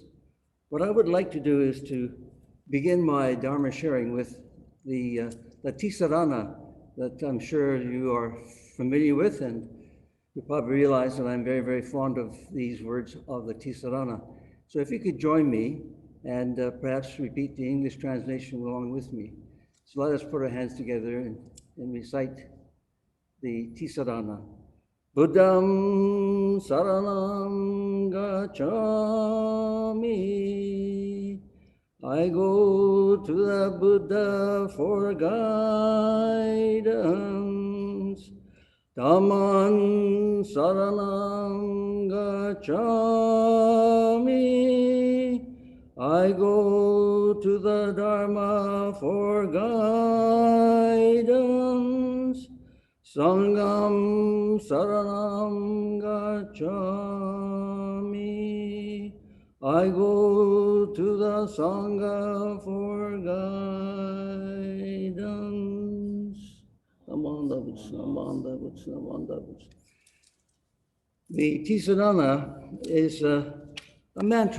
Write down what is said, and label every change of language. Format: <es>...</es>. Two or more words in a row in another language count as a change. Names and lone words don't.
<en>What I would like to do is to begin my Dharma sharing with the Tisarana that I'm sure you are familiar with, and you probably realize that I'm very, very fond of these words of the Tisarana. So if you could join me and perhaps repeat the English translation along with me. So let us put our hands together and recite the Tisarana.</en> <pi>Buddham saranam gacchami.</pi> <en>I go to the Buddha for guidance.</en> <pi>Dhamman saranam gacchami.</pi> <en>I go to the Dharma for guidance.</en> <pi>Sangham saranam gacchami.</pi> <en>I go to the Sangha for guidance. Amanda Vutsu, Amanda Vutsu, Amanda Vutsu. The Tisarana is a mantra.</en>